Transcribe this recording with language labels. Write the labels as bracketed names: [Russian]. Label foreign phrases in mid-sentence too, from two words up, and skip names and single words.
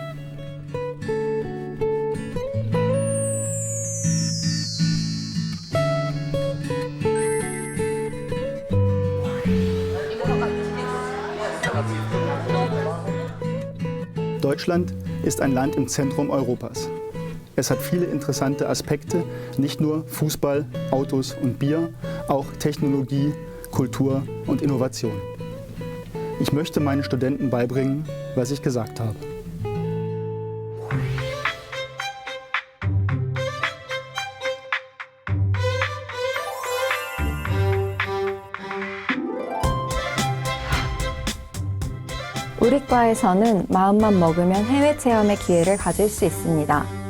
[German] Deutschland ist ein Land im Zentrum Europas. Es hat viele interessante Aspekte, nicht nur Fußball, Autos und Bier, auch Technologie, Kultur und Innovation. Ich möchte meinen Studenten beibringen, was ich gesagt habe. [Korean] 우리 과에서는 마음만 먹으면 해외 체험의 기회를 가질 수 있습니다.